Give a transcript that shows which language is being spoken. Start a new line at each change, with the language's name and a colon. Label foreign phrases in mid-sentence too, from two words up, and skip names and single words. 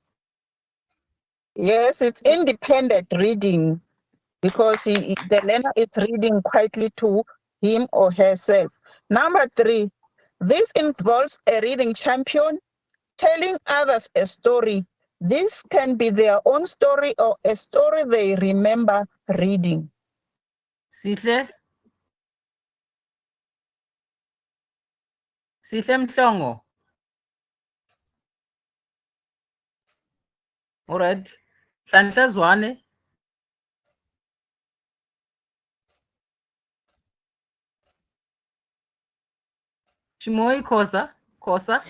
English: Yes, it's independent reading because the learner is reading quietly to him or herself. Number 3, this involves a reading champion telling others a story. This can be their own story or a story they remember reading. Sihle? Sihle Mhlongo? All right. Hlanhla Zwane? Chimoy Khosa?